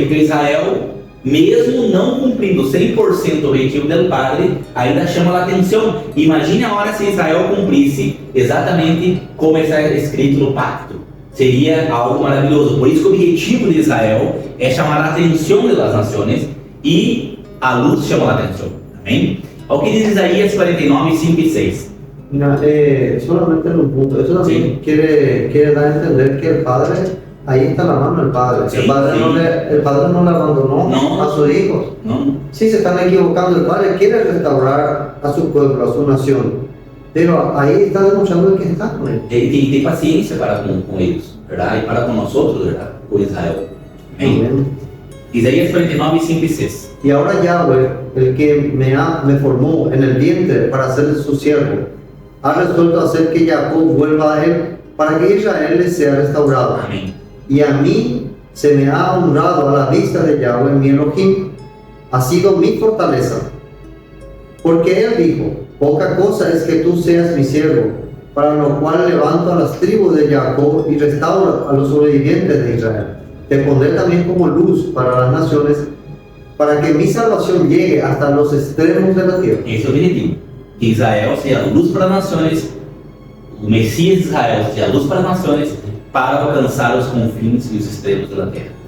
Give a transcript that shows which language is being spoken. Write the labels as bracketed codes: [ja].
[pt] Porque Israel, mesmo não cumprindo 100% o objetivo do Padre, ainda chama a atenção. Imagine a hora se Israel cumprisse exatamente como está escrito no pacto. Seria algo maravilhoso. Por isso que o objetivo de Israel é chamar a atenção das nações e a luz chama a atenção. Amém? Olha o que diz Isaías 49, 5 e 6. [es] Mira, solamente en un punto, eso también Sí. quiere dar a entender que el padre, ahí está la mano del padre. Sí, el padre sí. el padre no le abandonó No. a sus hijos. [pt] Não? [es] Sí, se están equivocando, el padre quiere restaurar a su pueblo, a su nación, pero ahí está demostrando que está con él. [pt] Ele tem paciência para com eles, verdade? E para com nós outros, verdade? Com Israel. Amém? [es] Amén. Isaías 49, 5 y 6. Y ahora Yahweh, el que me formó en el vientre para ser su siervo, ha resuelto hacer que Jacob vuelva a él para que Israel le sea restaurado. [pt] Amém. [es] Y a mí se me ha honrado a la vista de Yahweh mi Elohim, ha sido mi fortaleza. Porque él dijo, poca cosa es que tú seas mi siervo, para lo cual levanto a las tribus de Jacob y restauro a los sobrevivientes de Israel. Te pondré también como luz para las naciones, para que mi salvación llegue hasta los extremos de la tierra. [pt] Esse é o objetivo. Que Israel seja luz para as nações, o Messias de Israel seja luz para as nações, para alcançar os confins e os extremos da terra.